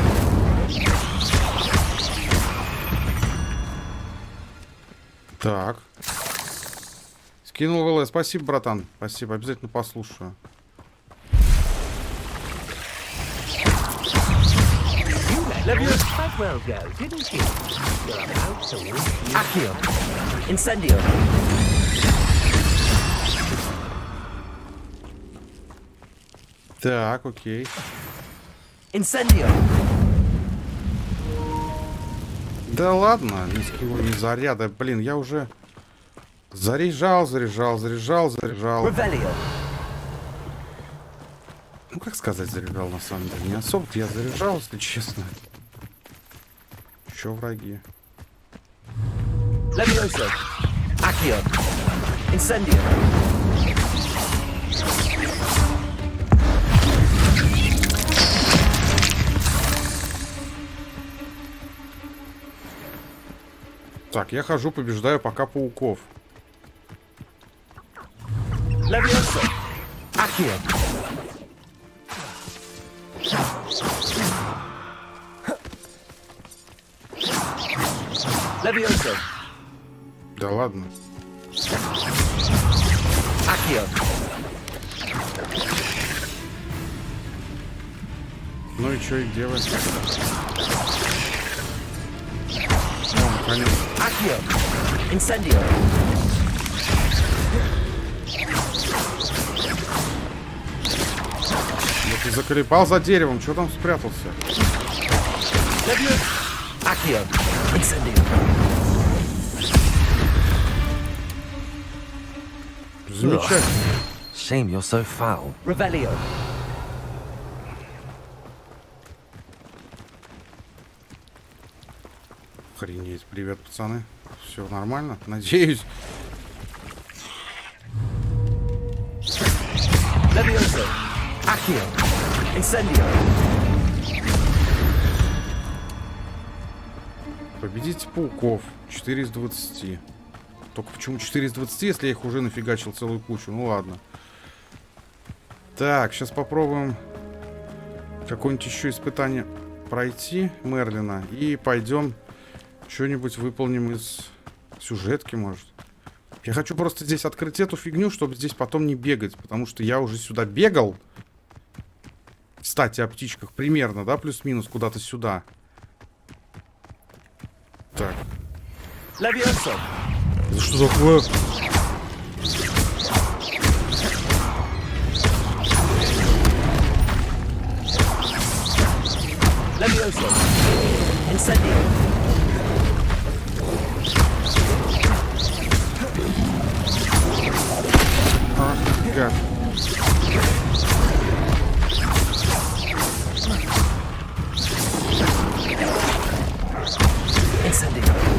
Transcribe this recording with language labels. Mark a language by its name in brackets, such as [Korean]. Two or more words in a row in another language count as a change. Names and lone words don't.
[Russian] Так. Скинул ВЛ. Спасибо, братан. Спасибо. Обязательно послушаю. Accio! Incendio! Так, окей. Incendio! Да ладно, низкий уровень заряда. Блин, я уже заряжал. Revelio. Ну, как сказать, заряжал, на самом деле. Не особо я заряжал, если честно. Еще враги. Levioso! Accio! Incendio! Так, я хожу, побеждаю пока пауков. Levioso! Accio! Levioso! Да ладно. Accio! Ну и что, и где вы? О, наконец. Accio! Incendio! Да ты заколебал за деревом, что там спрятался? Levioso! Accio! Incendio! Замечательно. [English] Shame you're so foul. [Russian] Revelio! Охренеть. Привет, пацаны. Все нормально? Надеюсь. Levioso! Accio! Incendio! Победите пауков. 4 из 20. Только почему 4 из 20, если я их уже нафигачил целую кучу? Ну ладно. Так, сейчас попробуем какое-нибудь еще испытание пройти Мерлина. И пойдем что-нибудь выполним из сюжетки, может. Я хочу просто здесь открыть эту фигню, чтобы здесь потом не бегать. Потому что я уже сюда бегал. Кстати, о птичках примерно, да, плюс-минус куда-то сюда. Так. Levioso! Это что такое? Levioso! Incendio! А, гад. Incendio!